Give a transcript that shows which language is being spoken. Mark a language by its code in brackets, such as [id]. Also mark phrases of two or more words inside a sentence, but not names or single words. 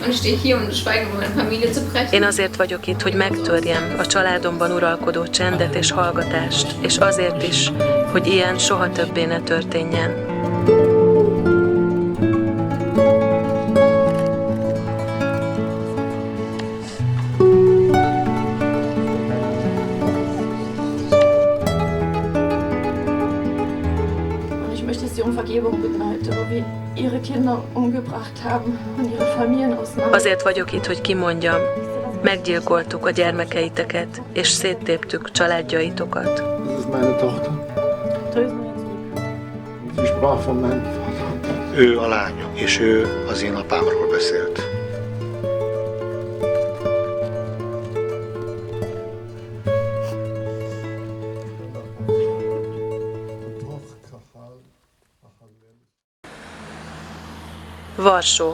[de] Und ich stehe hier, um das Schweigen über meine Familie zu brechen. [hu] Én azért vagyok itt, hogy megtörjem a családomban uralkodó csendet és hallgatást, és azért is, hogy ilyen soha többé ne történjen. [de] Ich möchte Sie um Vergebung bitten heute, wo wir Ihre Kinder umgebracht haben und Ihre Familien auseinander. [hu] Azért vagyok itt, hogy kimondjam, meggyilkoltuk a gyermekeiteket, és széttéptük családjaitokat. [de] Das ist meine Tochter. Sie sprach von meinem Vater. [hu] Ő a lányom, és ő az én apámról beszélt. Varsó.